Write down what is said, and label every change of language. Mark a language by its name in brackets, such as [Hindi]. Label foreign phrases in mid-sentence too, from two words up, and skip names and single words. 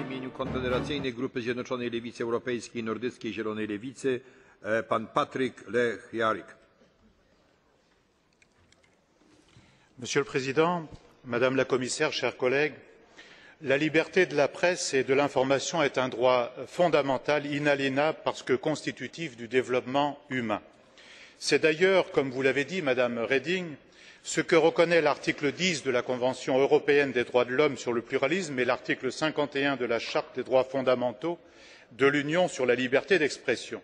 [Polish] Konfederacyjnej Grupy Zjednoczonej Lewicy Europejskiej Nordyckiej Zielonej Lewicy, pan Patryk Lech-Jarik. [French] Monsieur le Président, Madame la Commissaire, chers collègues, la liberté de la presse et de l'information est un droit fondamental, inaliénable parce que constitutif du développement humain. C'est d'ailleurs, comme vous l'avez dit, Madame Reding, ce que reconnaît l'article 10 de la Convention européenne des droits de l'homme sur le pluralisme et l'article 51 de la Charte des droits fondamentaux de l'Union sur la liberté d'expression.